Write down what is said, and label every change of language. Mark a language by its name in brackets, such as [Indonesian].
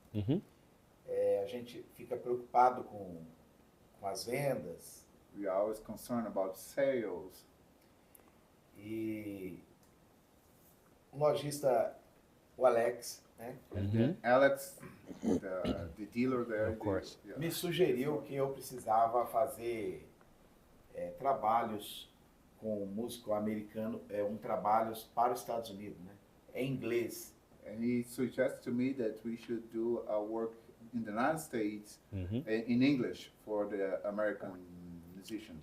[Portuguese] a gente fica preocupado com as vendas [English] we are always concerned about sales. [Portuguese] e o lojista, o Alex, né, [English] And then Alex, the dealer there, Of course. [Portuguese] me sugeriu que eu precisava fazer trabalhos com músico americano, trabalhos para os Estados Unidos, né, em inglês. [English] And he suggested to me that we should do a work in the United States in English for the American musicians.